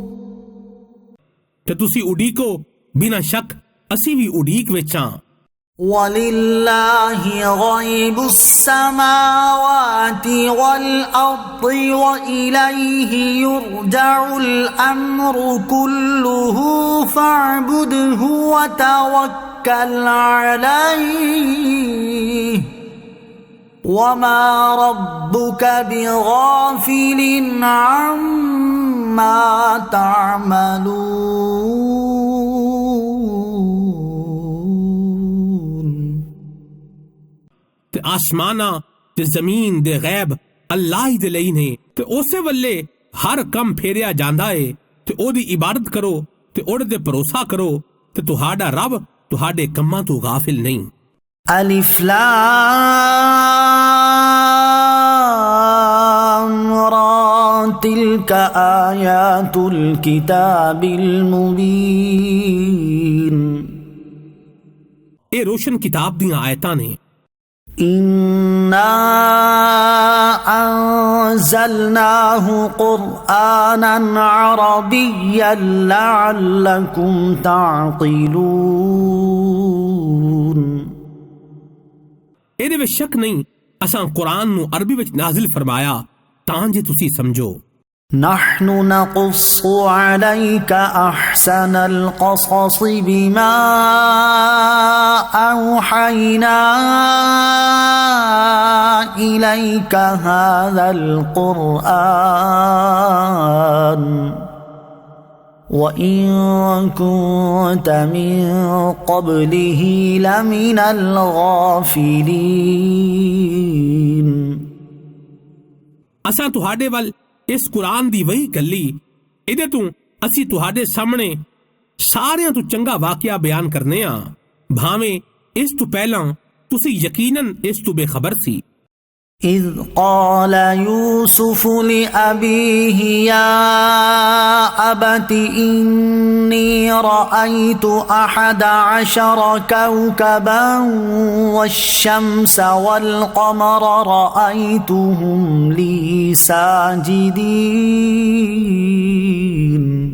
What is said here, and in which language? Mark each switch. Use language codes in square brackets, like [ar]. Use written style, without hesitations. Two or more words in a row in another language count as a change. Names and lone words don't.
[pa] ਤੇ ਤੁਸੀਂ ਉਡੀਕੋ ਬਿਨਾਂ ਸ਼ੱਕ ਅਸੀਂ ਵੀ ਉਡੀਕ ਵਿੱਚ ਹਾਂ [ar] وَلِلَّهِ غَيْبُ السَّمَاوَاتِ وَالْأَرْضِ وَإِلَيْهِ يُرْجَعُ الْأَمْرُ كُلُّهُ فَاعْبُدْهُ وَتَوَكَّلْ عَلَيْهِ وَمَا رَبُّكَ بِغَافِلٍ عَمَّا تَعْمَلُونَ [pa] ਤੇ ਆਸਮਾਨਾਂ ਤੇ ਜ਼ਮੀਨ ਦੇ ਗੈਬ ਅੱਲਾਹ ਹੀ ਦੇ ਲਈ ਨੇ ਤੇ ਉਸੇ ਵੱਲੇ ਹਰ ਕੰਮ ਫੇਰਿਆ ਜਾਂਦਾ ਏ ਤੇ ਉਹਦੀ ਇਬਾਦਤ ਕਰੋ ਤੇ ਉਹਦੇ ਤੇ ਭਰੋਸਾ ਕਰੋ ਤੇ ਤੁਹਾਡਾ ਰੱਬ ਤੁਹਾਡੇ ਕੰਮਾਂ ਤੋਂ ਗਾਫਿਲ ਨਹੀਂ [ar] ألف لام را تلك آيات الكتاب المبين [pa] ਇਹ ਰੋਸ਼ਨ ਕਿਤਾਬ ਦੀਆਂ ਆਇਤਾਂ ਨੇ [ar] إنا أنزلناه قرآنا عربيا لعلكم تعقلون [pa] ਇਹਦੇ ਵਿੱਚ ਸ਼ੱਕ ਨਹੀਂ ਅਸਾਂ ਕੁਰਾਨ ਨੂੰ ਅਰਬੀ ਵਿੱਚ ਨਾਜ਼ਿਲ ਫਰਮਾਇਆ ਤਾਂ ਜੇ ਤੁਸੀਂ ਸਮਝੋ [ar] نحن نقص عليك أحسن القصص بما أوحينا إليك هذا القرآن وإن كنت من قبله لمن الغافلين [pa] ਅਸਾਂ ਤੁਹਾਡੇ ਵੱਲ ਇਸ ਕੁਰਾਨ ਦੀ ਵਹੀ ਕੱਲੀ ਇਹਦੇ ਤੋਂ ਅਸੀਂ ਤੁਹਾਡੇ ਸਾਹਮਣੇ ਸਾਰਿਆਂ ਤੋਂ ਚੰਗਾ ਵਾਕਿਆ ਬਿਆਨ ਕਰਨੇ ਆ ਭਾਵੇਂ ਇਸ ਤੋਂ ਪਹਿਲਾਂ ਤੁਸੀਂ ਯਕੀਨਨ ਇਸ ਤੋਂ ਬੇਖਬਰ ਸੀ [ar] إذ قال يوسف لأبيه يا أبت إني رأيت 11 كوكبا والشمس والقمر رأيتهم لي ساجدين